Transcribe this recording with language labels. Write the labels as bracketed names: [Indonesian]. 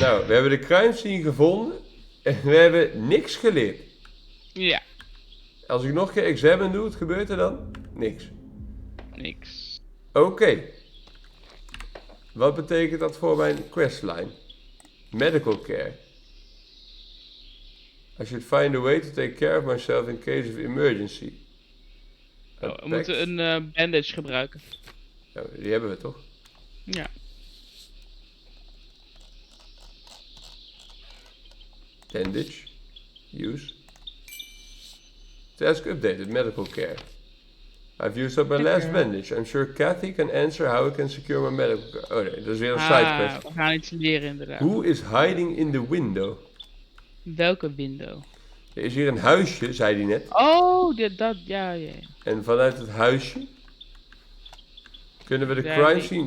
[Dutch] Nou, we hebben de crime scene gevonden. En we hebben niks geleerd. Ja. Als ik nog een keer examen doe, wat gebeurt er dan? Niks. Niks. Oké. Wat betekent dat voor mijn questline? [English] Medical care. I should find a way to take care of myself in case of emergency. [Dutch] Oh, we moeten een bandage gebruiken. Ja, die hebben we toch? Ja. [English] Bandage. Use. Task updated. Medical care. I've used up my last bandage. I'm sure Kathy can answer how I can secure my medical care. [Dutch] Oh nee, dat is weer een sidequest. We gaan iets leren inderdaad. [English] Who is hiding in the window? [Dutch] Welke window? Er is hier een huisje, zei hij net. Oh, ja. En vanuit het huisje kunnen we de crime scene.